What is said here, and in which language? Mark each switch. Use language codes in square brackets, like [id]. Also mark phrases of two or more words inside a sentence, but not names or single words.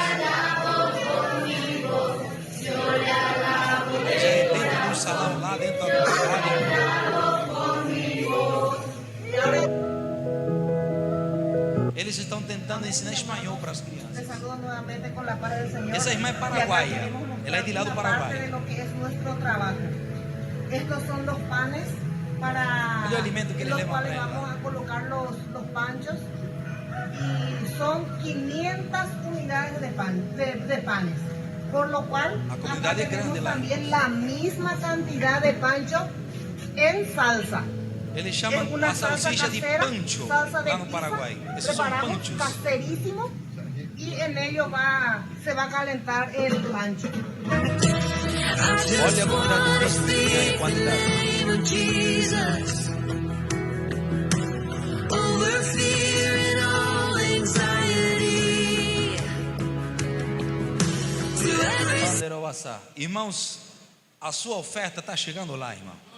[pt] Dentro do salão lá, dentro da comunidade. Eles estão tentando ensinar espanhol para as crianças. Essa irmã é paraguaia. Ela é de lá do Paraguai. [es] Estos son los panes para el alimento que los cuales vamos a colocar los panchos, y son 500 unidades de panes, por lo cual acá tenemos también la misma cantidad de pancho en salsa. [pt] Eles chamam a salsicha de pancho lá no Paraguai. Esses são panchos. [es] Caserísimo, y en ello se va a calentar el pancho. [pt] Olha a quantidade de Irmãos, a sua oferta está chegando lá, irmão.